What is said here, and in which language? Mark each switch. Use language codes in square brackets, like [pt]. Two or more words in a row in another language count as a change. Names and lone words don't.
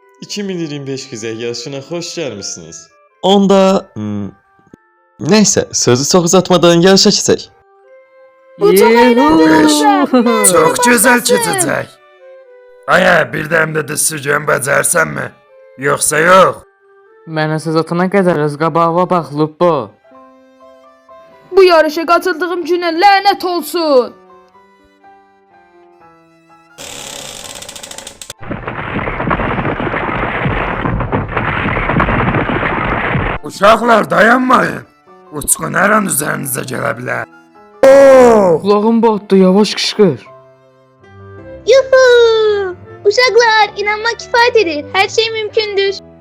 [tr] 2025 güzel yarışına hoş gelmişsiniz. Onda... neyse, sözü çok uzatmadan yarışa geçsek. Bu çok eğlenceli olacak. Çok güzel geçecek. Aya bir de de sürgün becersen mi? Yoksa yok. [az] Mənə söz atana qədər öz qabağıma bax Lupo. [tr] Bu yarışa katıldığım güne lanet olsun. [az] Uşaqlar dayanmayın. Uçqun hər an üzərinizə gələ bilər. [tr] Kulağım batdı, yavaş qışqır. Yuhu! Uşaklar inanmak kifayedir. Her şey mümkündür.